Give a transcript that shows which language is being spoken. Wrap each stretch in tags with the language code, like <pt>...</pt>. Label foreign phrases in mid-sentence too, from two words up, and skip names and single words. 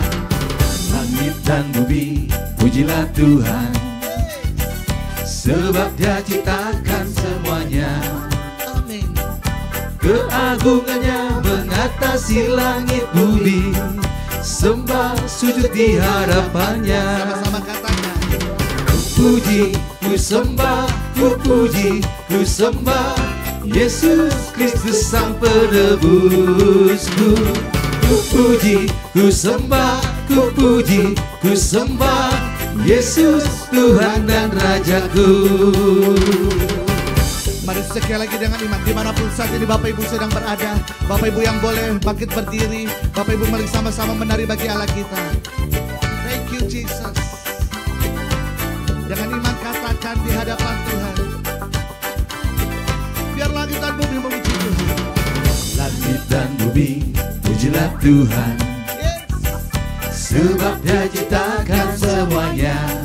<id>langit dan bumi pujilah Tuhan. Sebab Dia ciptakan semuanya. amin. Keagungannya mengatasi langit bumi. Sembah sujud di hadapannya. Sama-sama katakan, ku puji, ku sembah, ku puji, ku sembah Yesus Kristus Sang Penebusku. Ku puji, ku sembah, ku puji, ku sembah Yesus Tuhan dan Rajaku. mari sekali lagi dengan iman. Dimanapun saat ini Bapak Ibu sedang berada, Bapak Ibu yang boleh bangkit berdiri, Bapak Ibu mari sama-sama menari bagi Allah kita.</id> <en>Thank you Jesus.</en> <id>Dengan iman katakan di hadapan Tuhan, biar langit dan bumi memuji Tuhan. Langit dan bumi pujilah Tuhan. Sebab Dia ciptakan semuanya.</id>